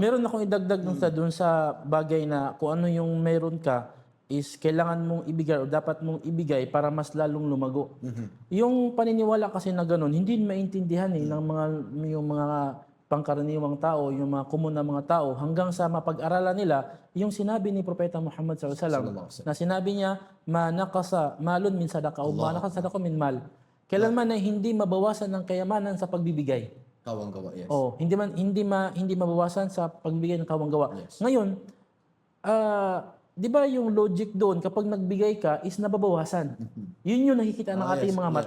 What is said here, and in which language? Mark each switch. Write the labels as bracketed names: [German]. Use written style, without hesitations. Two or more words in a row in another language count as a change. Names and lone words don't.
[Filipino] Meron akong idagdag dun sa bagay na kung ano yung meron ka, is kailangan mong ibigay o dapat mong ibigay para mas lalong lumago. Yung paniniwala kasi na ganun, hindi maintindihan ng yung mga pangkaraniwang tao, yung mga common na mga tao, hanggang sa mapag-aralan nila yung sinabi ni Propeta Muhammad SAW na sinabi niya, [Arabic] ما نقص مال من صدقة [Filipino] o [Arabic] ما نقص صدقة من مال. [Filipino] Kailanman na hindi mabawasan ng kayamanan sa pagbibigay. Kawang-gawa, yes. Oh, hindi mabawasan sa pagbibigay ng kawang-gawa. Yes. Ngayon, 'di ba yung logic doon kapag nagbigay ka is nababawasan. Yun yung nakikita ng ating mga mata.